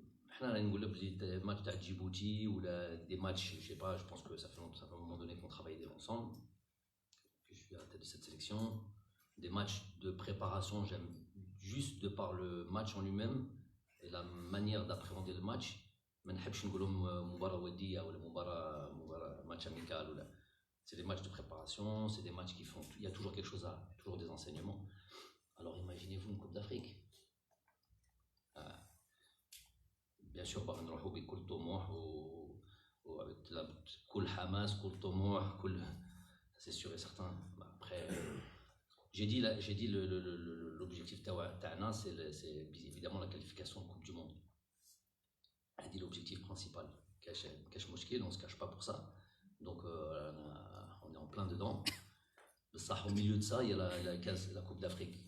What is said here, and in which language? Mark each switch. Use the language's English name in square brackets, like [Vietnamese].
[Arabic] احنا راني نقول لك بلي ماتش تاع جيبوتي ولا دي ماتش [French] je sais pas, je pense que ça fait un moment donné qu'on travaille ensemble, que je suis à la tête de cette sélection. Des matchs de préparation, j'aime juste de par le match en lui-même et la manière d'appréhender le match. [Arabic] ما نحبش نقولهم مباراة ودية ولا مباراة [French] match amical [Arabic] ولا. [French] C'est des matchs de préparation, c'est des matchs qui font, il y a toujours quelque chose toujours des enseignements. Alors imaginez-vous une Coupe d'Afrique. [Arabic] Bien sûr نروحوا بكل طموح وكل حماس، كل طموح، [French] c'est sûr et certain. Après j'ai dit l'objectif تاعنا c'est évidemment la qualification de Coupe du Monde. a dit l'objectif principal. Cache مشكل, on se cache pas pour ça. Donc on est en plein dedans. Au milieu de ça, il y a la Coupe d'Afrique.